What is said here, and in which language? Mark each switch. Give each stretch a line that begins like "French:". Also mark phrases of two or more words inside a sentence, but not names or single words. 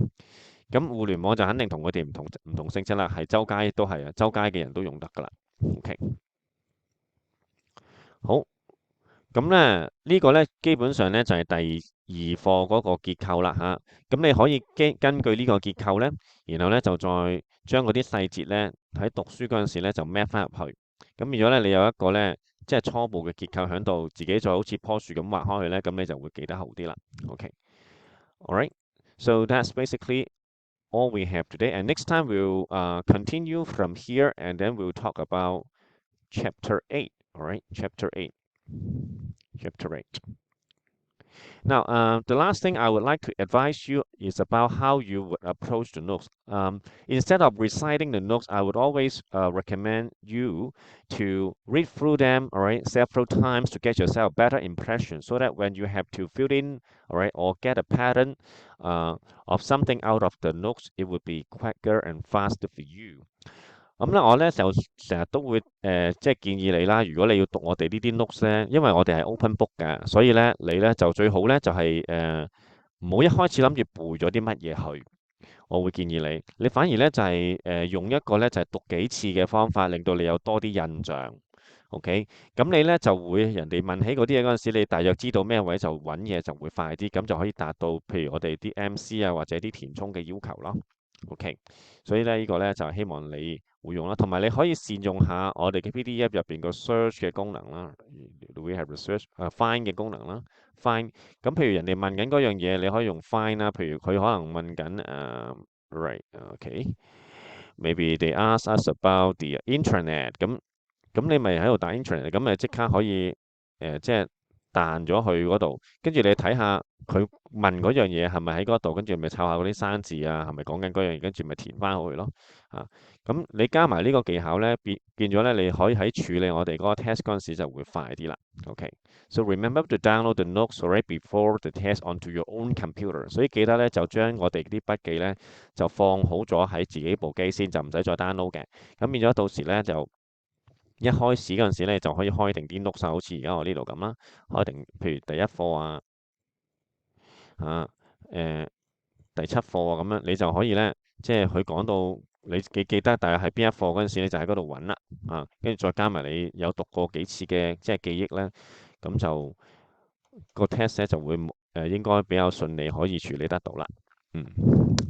Cantonese: 咁互聯網就肯定同佢哋唔同性質啦，係周街都係啊，周街嘅人都用得噶啦。OK，好，咁咧呢個咧基本上咧就係第二課嗰個結構啦嚇。咁你可以根據呢個結構咧，然後咧就再將嗰啲細節咧喺讀書嗰陣時咧就 map 翻入去。咁變咗咧，你有一個咧，即係初步嘅結構喺度，自己再好似棵樹咁畫開去咧，咁你就會記得好啲啦。
English: OK，alright，so that's basically all we have today. And next time we'll continue from here, and then we'll talk about chapter 8. Alright, chapter 8. Chapter 8. Now, the last thing I would like to advise you is about how you would approach the notes. Instead of reciting the notes, I would always recommend you to read through them, all right, several times to get yourself a better impression, so that when you have to fill in, all right, or get a pattern of something out of the notes, it would be quicker and faster for you.
Cantonese: 咁咧，我咧就成日都會即係建議你啦。如果你要讀我哋呢啲 notes 咧，因為我哋係
English: open book
Cantonese: 嘅，所以咧你咧就最好咧就係唔好一開始諗住背咗啲乜嘢去。我會建議你反而咧就係用一個咧就係讀幾次嘅方法，令到你有多啲印象。OK，咁你咧就會人哋問起嗰啲嘢嗰陣時，你大約知道咩位就揾嘢就會快啲，咁就可以達到譬如我哋啲 MC 啊或者啲填充嘅要求咯。OK，所以咧呢個咧就希望你會用啦，同埋你可以善用下我哋嘅 PDF 入邊個 search 嘅功能啦 ，
English: we have research find
Cantonese: 嘅功能啦，find。咁譬如人哋問緊嗰樣嘢，你可以用 find 啦。譬如佢可能問緊
English: right，OK，maybe they ask us about the internet，
Cantonese: 咁你咪喺度打 internet，咁咪即刻可以即係彈咗去嗰度，跟住你睇下佢問嗰樣嘢係咪喺嗰度，跟住咪抄下嗰啲生字啊，係咪講緊嗰樣嘢，跟住咪填翻好去咯。咁你加埋呢個技巧咧，變咗咧，你可以喺處理我哋嗰個 test 嗰陣時就會快啲啦。
English: OK，so remember to download the notes right before the test onto your own computer。
Cantonese: 所以記得咧就將我哋啲筆記咧就放好咗喺自己部機先，就唔使再 download 嘅。咁變咗到時咧就一開始嗰陣時咧就可以開定啲 notes，好似而家我呢度咁啦，開定譬如第一課啊，第七課啊咁樣，你就可以咧，即係佢講到你記得大約喺邊一課嗰陣時，你就喺嗰度揾啦，跟住再加埋你有讀過幾次嘅即係記憶咧，咁就個 test 咧就會應該比較順利可以處理得到啦。